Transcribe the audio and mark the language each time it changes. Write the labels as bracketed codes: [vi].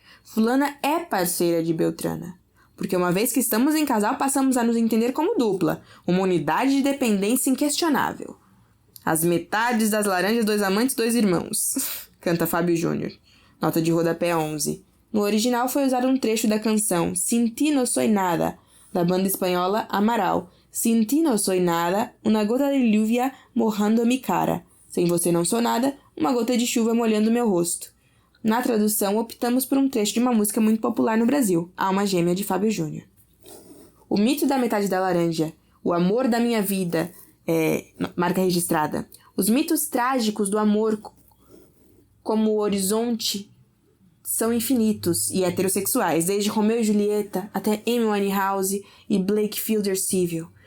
[pt] Fulana é parceira de Beltrana, porque uma vez que estamos em casal, passamos a nos entender como dupla, uma unidade de dependência inquestionável. As metades das laranjas, 2 amantes, 2 irmãos, canta Fábio Júnior. Nota de rodapé 11. No original foi usado um trecho da canção Sin ti no soy nada, da banda espanhola Amaral. [es] Sin ti no soy nada, una gota de lluvia mojando mi cara. [pt] Sem você não sou nada, uma gota de chuva molhando meu rosto. Na tradução, optamos por um trecho de uma música muito popular no Brasil, Alma Gêmea, de Fábio Júnior. O mito da metade da laranja, o amor da minha vida, marca registrada. Os mitos trágicos do amor como o horizonte são infinitos e heterossexuais, desde Romeu e Julieta até Amy Winehouse e Blake Fielder Civil.